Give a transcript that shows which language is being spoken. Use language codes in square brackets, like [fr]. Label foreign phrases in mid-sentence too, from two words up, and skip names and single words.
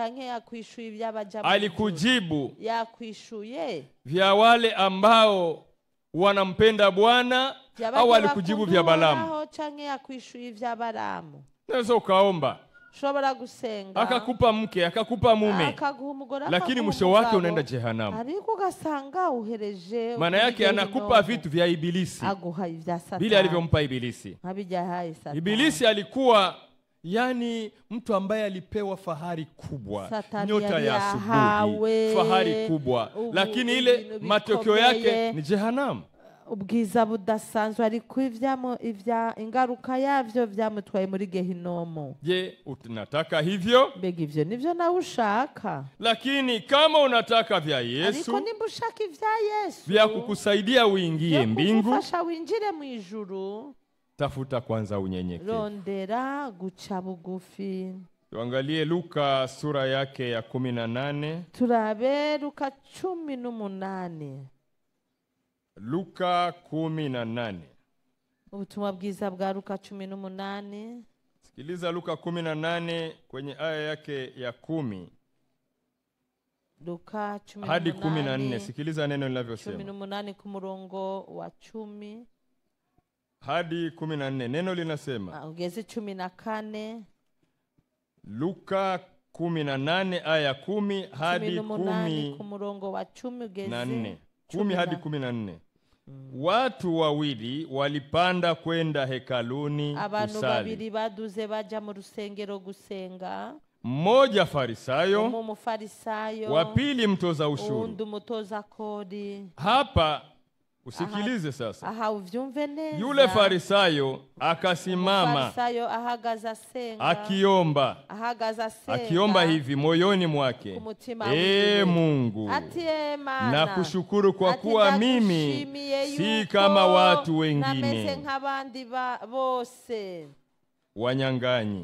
[sw] Alikujibu vya wale ambao wanampenda Bwana, au alikujibu vya Balaamu? Naweza ukaomba, [rn] shobora gusenga, [sw] akakupa mke, akakupa mume, lakini mwisho wake unaenda jehanamu. [rn] Ariko gasanga uhereje. [sw] Maana yake anakupa vitu vya Ibilisi, vile alivyompa Ibilisi. Ibilisi alikuwa mtu ambaye alipewa fahari kubwa, nyota ya asubuhi, fahari kubwa, lakini ile matokeo yake ni jehanamu. [rn] Ubwiza budasanzwe ariko ingaruka yavyo vyamutwaye muri Gehinomu. [sw] Je, unataka hivyo? [rn] Mbega ivyo nivyo nawe ushaka. [sw] Lakini kama unataka vya Yesu, [rn] ariko nimba ushaka ivya Yesu [sw] vya kukusaidia uingie mbingu, [rn] kufasha winjire mu ijuru, [sw] tafuta kwanza unyenyekevu. [rn] Rondera guca bugufi. [sw] Tuangalie Luka sura yake ya 18. [rn] Turabe Luka 18. Luka 18. Ubutumwa bwiza bwa Luka 18. [sw] Sikiliza Luka 18 kwenye aya yake ya 10. Luka 18 hadi 14. Sikiliza neno linavyosema. [rn] 18 ku murongo wa 10 [sw] hadi 14. Neno linasema, [rn] ugeze 14. [sw] Luka 18 aya 10 hadi 10 [rn] ku murongo wa 10 ugeze [sw] 10 hadi 14. Watu wawili walipanda kwenda hekaluni kusali. [rn] Abantu babiri baduze baja mu rusengero gusenga. [sw] Mmoja Farisayo, [rn] Mufarisayo, [sw] wa pili mtoza ushuru. [rn] Undi mutoza kodi. [sw] Hapa usikilize sasa. [rn] Uvyumve neza. [sw] Yule Farisayo akasimama, [rn] Farisayo ahagaza senga, [sw] akiomba hivi moyoni mwake, Mungu, nakushukuru kwa kuwa mimi si kama watu wengine, wanyang'anyi,